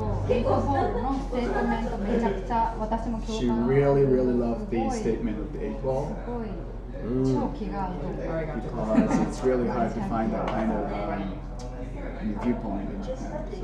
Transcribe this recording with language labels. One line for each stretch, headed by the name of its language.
Japanese: エイトボールのステートメントめちゃくちゃ私も共
English: She
Japanese: 感
English: really loved the statement of the 8 ball
Japanese: すごい超気が合うと思う
English: because it's really hard to find that kind of viewpoint in Japan.